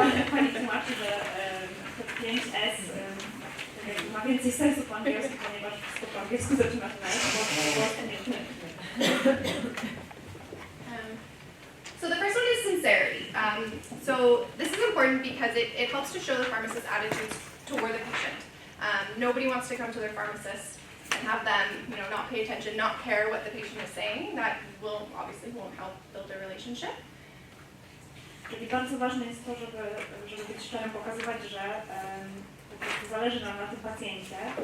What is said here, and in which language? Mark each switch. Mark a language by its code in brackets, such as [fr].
[pl] Pani tłumaczy, że te 5 S ma więcej sensu po angielsku, ponieważ wszystko po angielsku zaczyna się na S, bo po polsku nie. [en] So the first one is sincerity. So this is important because it helps to show the pharmacist's attitudes toward the patient. Nobody wants to come to their pharmacist and have them, not pay attention, not care what the patient is saying. That won't help build a relationship. [pl] Czyli bardzo ważne jest to, żeby być szczerym, pokazywać, że po prostu zależy nam na tym pacjencie.